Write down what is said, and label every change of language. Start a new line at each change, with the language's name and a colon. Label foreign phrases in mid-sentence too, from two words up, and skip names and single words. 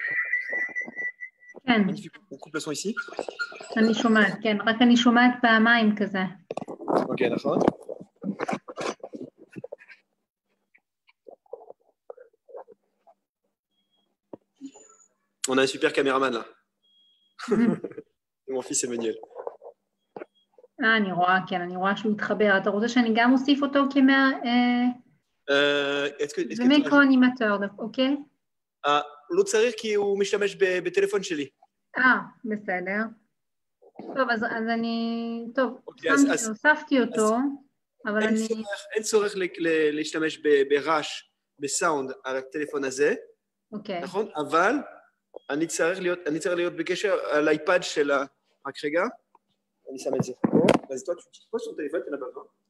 Hebrew: כן.
French: Magnifique. On coupe le son ici.
Hebrew: אני שומעת, כן. רק אני שומעת פעמיים כזה. Ok, נכון.
French: On a un super caméraman là. Mon fils Emmanuel.
Hebrew: אני רואה, כן, אני רואה שהוא התחבר. אתה רוצה שאני גם אוסיף אותו כמיקרו-אנימטור, אוקיי? לא צריך כי הוא משתמש בטלפון שלי. בסדר. טוב, אז אני... טוב, הוספתי אז אותו, אבל אני... אין צורך להשתמש ברעש, בסאונד על הטלפון הזה, נכון? אבל אני צריך להיות בקשר על האייפד של ה... רק רגע, אני שם את זה פה.
French: אז toi, tu poses ton téléphone, tu n'as pas besoin.